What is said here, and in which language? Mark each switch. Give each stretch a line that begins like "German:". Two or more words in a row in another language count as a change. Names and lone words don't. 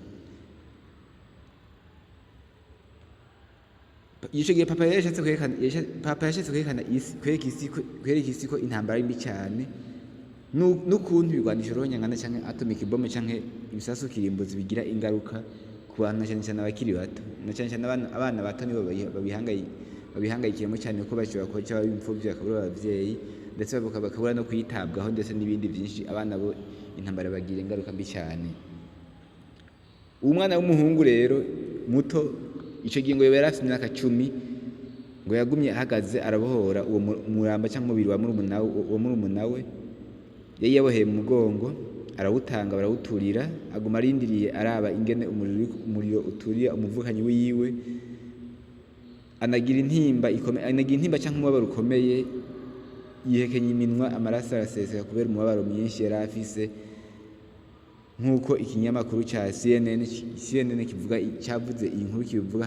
Kinyarwanda: Icyo gihe Papa yashatse kwerekana isi ko intambara ari mbi cyane, n'ukuntu ibigwanisho rohonyangana cyangwa
English: atomic bomb
Kinyarwanda: cyangwa ibisasu kirimbuzi bigira ingaruka ku bantu, na cyane abakiri bato, na cyane abana bato nibo babihangayikiyemo cyane, ko bashobora kuba cyangwa imfubyi bakabura ababyeyi, ndetse bakabura no kwitabwaho, ndetse n'ibindi byinshi. Abana bo intambara bagira ingaruka mbi cyane. Uwo mwana w'umuhungu rero muto, icyo gihe ngo yari afite imyaka 10, ngo yagumye ahagaze arabohora uwo murambo cyangwa umubiri wa murumuna we yari yaboheye mu mugongo.
Rundi: arawutanga barawuturira, aguma arindiriye araba ingene umuriro uturira umuvukanyi wiwe, anagira intimba canke umubabaro ukomeye, yihekenya iminwa, amaraso araseseka kubera umubabaro mwinshi yari afise, nk'uko ikinyamakuru ca CNN cavuze iyi nkuru kibivuga.